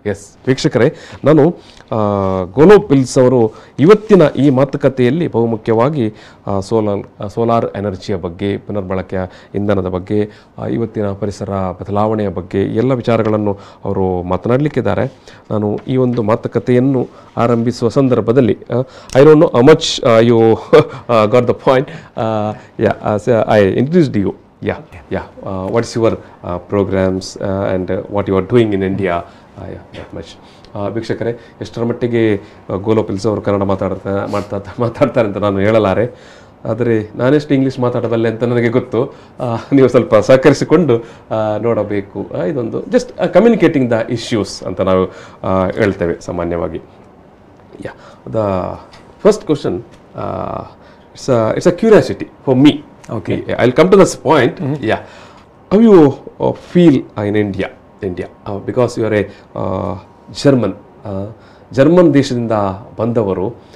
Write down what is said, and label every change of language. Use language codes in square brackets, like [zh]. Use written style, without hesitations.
[kn] S ವೀಕ್ಷಕರೇ, ನಾನು ಗೋಲೋ pills ಅವರು ಇವತ್ತಿನ ಈ ಮಾತುಕತೆಯಲ್ಲಿ ಬಹುಮುಖ್ಯವಾಗಿ ಸೋಲಾರ್ ಎನರ್ಜಿಯ ಬಗ್ಗೆ, ಪುನರ್ಬಳಕೆಯ ಇಂಧನದ ಬಗ್ಗೆ, ಇವತ್ತಿನ ಪರಿಸರ ಬದಲಾವಣೆಯ ಬಗ್ಗೆ ಎಲ್ಲ ವಿಚಾರಗಳನ್ನು ಅವರು ಮಾತನಾಡಲಿಕ್ಕಿದ್ದಾರೆ. ನಾನು ಈ ಒಂದು ಮಾತುಕತೆಯನ್ನು ಆರಂಭಿಸುವ ಸಂದರ್ಭದಲ್ಲಿ [en] I don't know how much you got the point. So I introduced you. What's your programs and what you are doing in India? That much. [kn] ವೀಕ್ಷಕರೇ, ಎಷ್ಟರ ಮಟ್ಟಿಗೆ ಗೋಲೋ ಪಿಲ್ಸ್ ಅವರು ಕನ್ನಡ ಮಾತಾಡ್ತಾರೆ ಅಂತ ನಾನು ಹೇಳಲಾರೆ. ಆದರೆ ನಾನೆಷ್ಟು ಇಂಗ್ಲೀಷ್ ಮಾತಾಡಬಲ್ಲೆ ಅಂತ ನನಗೆ ಗೊತ್ತು. ನೀವು ಸ್ವಲ್ಪ ಸಹಕರಿಸಿಕೊಂಡು ನೋಡಬೇಕು. ಇದೊಂದು [en] just communicating the issues [kn] ಅಂತ ನಾವು ಹೇಳ್ತೇವೆ ಸಾಮಾನ್ಯವಾಗಿ. [en] The first question, it's a curiosity for me. Okay. I'll come to this point. How you feel in India? Because you are a German [kn] ದೇಶದಿಂದ ಬಂದವರು.